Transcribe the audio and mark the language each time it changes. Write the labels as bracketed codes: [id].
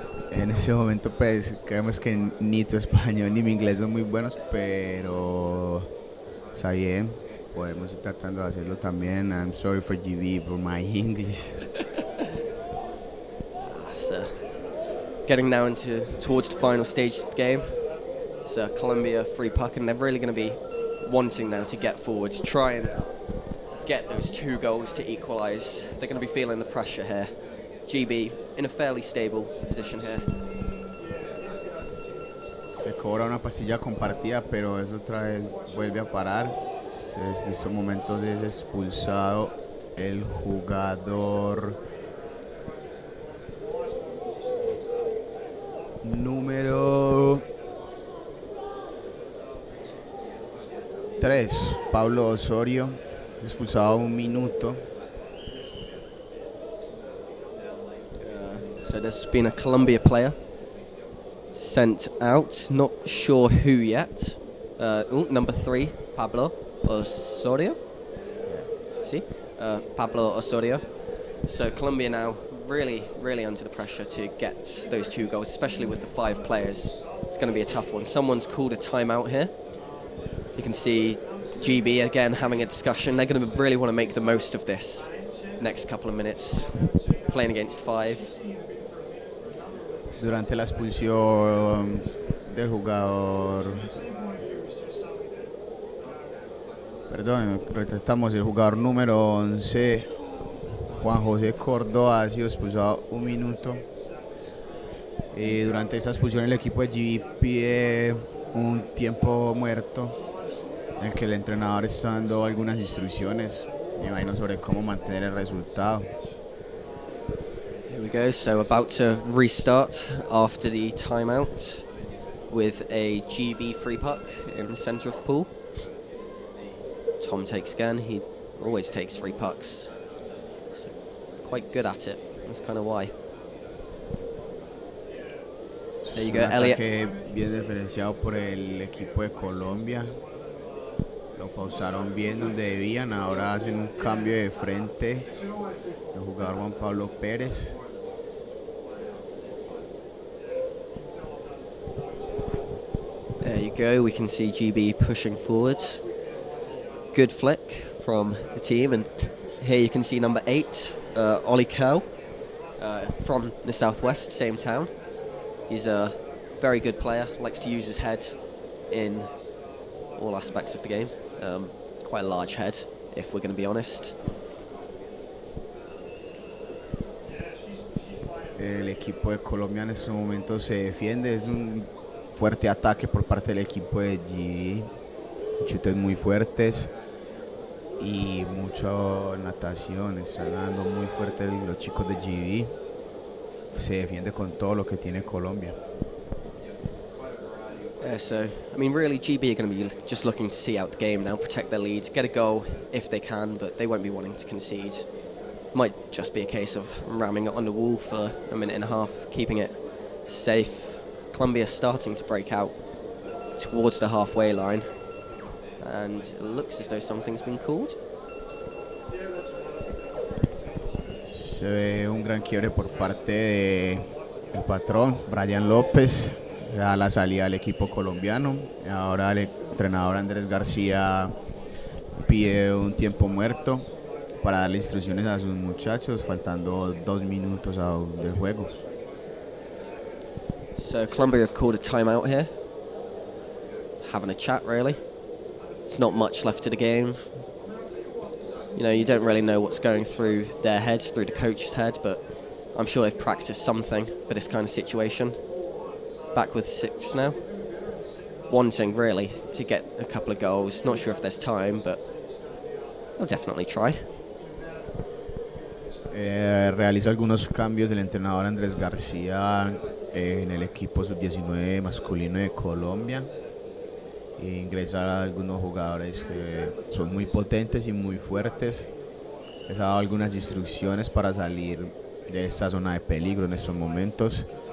[es] En ese momento pues creemos que ni tu español ni mi inglés son muy buenos, pero está bien, podemos ir tratando de hacerlo también. [en] I'm sorry for GB for my English. So, getting now towards the final stage of the game. It's a Colombia free puck and they're really going to be wanting now to get forward, to try and get those 2 goals to equalise. They're going to be feeling the pressure here. GB in a fairly stable position here. [es] Se cobra una pastilla compartida, pero eso otra vez vuelve a parar. En estos momentos es expulsado el jugador número 3, Pablo Osorio, expulsado 1 minuto. [en] So there's been a Colombia player sent out, not sure who yet. Number 3, Pablo Osorio. See, Pablo Osorio. So Colombia now really under the pressure to get those 2 goals, especially with the 5 players. It's going to be a tough one. Someone's called a timeout here. You can see GB again having a discussion. They're going to really want to make the most of this next couple of minutes, playing against 5. [es] Durante la expulsión del jugador, perdón, retratamos, el jugador número 11, Juan José Córdoba, ha sido expulsado 1 minuto. Durante esa expulsión el equipo de GB pide un tiempo muerto en el que el entrenador está dando algunas instrucciones, me imagino, sobre cómo mantener el resultado. [en] Here we go, so about to restart after the timeout with a GB free puck in the centre of the pool. Tom takes again, he always takes free pucks, so quite good at it, that's kind of why. There you go, Elliot. [es] Bien diferenciado por el equipo de Colombia. Lo pausaron bien donde debían, ahora hacen un cambio de frente. El jugador Juan Pablo Pérez. [en] There you go, we can see GB pushing forwards. Good flick from the team, and here you can see number 8, Ollie COL, from the southwest, same town. He's a very good player, likes to use his head in all aspects of the game. Quite a large head, if we're going to be honest. [es] El equipo de Colombia en estos momentos se defiende, es un fuerte ataque por parte del equipo de GB, chutes muy fuertes y mucha natación, están dando muy fuerte los chicos de GB, se defiende con todo lo que tiene Colombia. [en] Yeah, so, I mean, really, GB are going to be just looking to see out the game now, protect their lead, get a goal if they can, but they won't be wanting to concede. Might just be a case of ramming it on the wall for a minute and a half, keeping it safe. Colombia starting to break out towards the halfway line, and it looks as though something's been called. [es] Se ve un gran quiebre por parte del patrón, Brian López, da la salida al equipo colombiano. Ahora el entrenador Andrés García pide un tiempo muerto para darle instrucciones a sus muchachos, faltando 2 minutos del juego. [en] So Colombia have called a timeout here, having a chat really. It's not much left to the game. You know, you don't really know what's going through their heads, through the coach's head, but I'm sure they've practiced something for this kind of situation. Back with 6 now. Wanting really to get a couple of goals. Not sure if there's time, but they'll definitely try. [es] Realiza algunos cambios el entrenador Andrés García en el equipo sub-19 masculino de Colombia. Ingresa a algunos jugadores que son muy potentes y muy fuertes. Les ha dado algunas instrucciones para salir de esta zona de peligro en estos momentos.